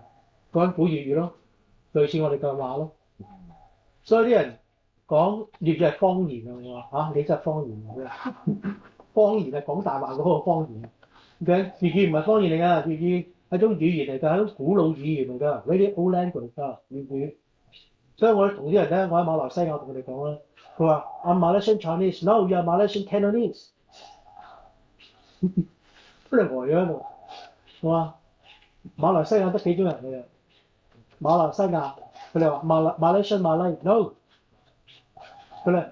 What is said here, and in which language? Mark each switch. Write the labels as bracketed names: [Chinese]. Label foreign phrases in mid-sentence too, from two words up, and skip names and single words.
[Cantonese] 講古粵語咯，類似我哋嘅話咯。所以啲人講粵語係方言啊！我話嚇，你真係方言啊！方言係講大話嗰個方言。嘅粵語唔係方言嚟㗎，粵語係種語言嚟㗎，係種古老語言嚟㗎 ， [English] very old language [Cantonese] 㗎粵語。所以我同啲人咧，我喺馬來西亞同佢哋講啦，佢話 [English] I'm Malaysian Chinese，no you're Malaysian Cantonese， [Cantonese] 都係呆咗喺度。我話馬來西亞得幾種人嘅啫，馬來西亞佢哋話 [English] Malaysian Malay，no， [Cantonese] 佢哋